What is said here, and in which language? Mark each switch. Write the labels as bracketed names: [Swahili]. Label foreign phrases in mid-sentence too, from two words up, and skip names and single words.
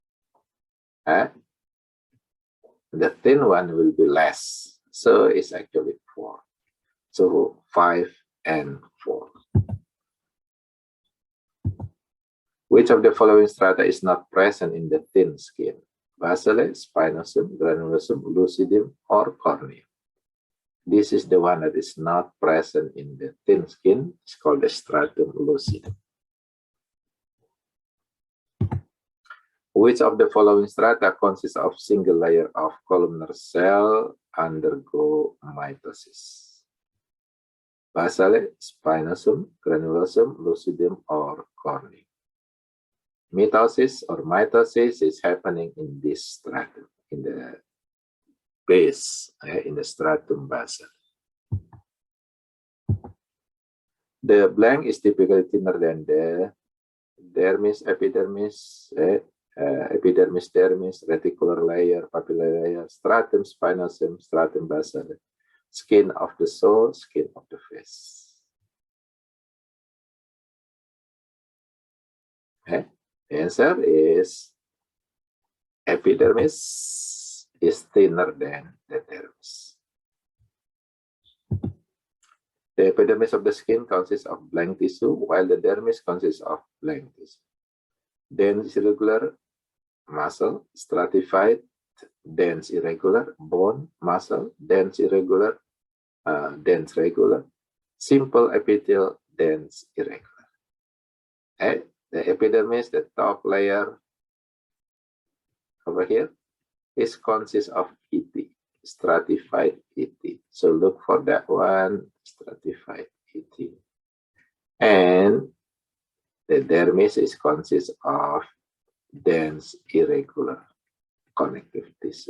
[English] The thin one will be less. So it's actually 4. So 5 and 4. Which of the following strata is not present in the thin skin? Basale, spinosum, granulosum, lucidum, or corneum? This is the one that is not present in the thin skin. It's called the stratum lucidum. Which of the following strata consists of single layer of columnar cell undergo mitosis? Basale, spinosum, granulosum, lucidum, or corneum? Mitosis or mitosis is happening in this stratum, in the base, in the stratum basal. The blank is typically thinner than the dermis, epidermis, epidermis, dermis, reticular layer, papillary layer, stratum, spinosum, stratum basal, skin of the soul, skin of the face. Okay. The answer is epidermis is thinner than the dermis. The epidermis of the skin consists of blank tissue, while the dermis consists of blank tissue. Dense irregular muscle, stratified, dense irregular, bone, muscle, dense irregular, dense regular, simple epithelial, dense irregular. Okay? The epidermis, the top layer over here, consists of ET, stratified ET. So look for that one, stratified ET. And the dermis consists of dense irregular connective tissue.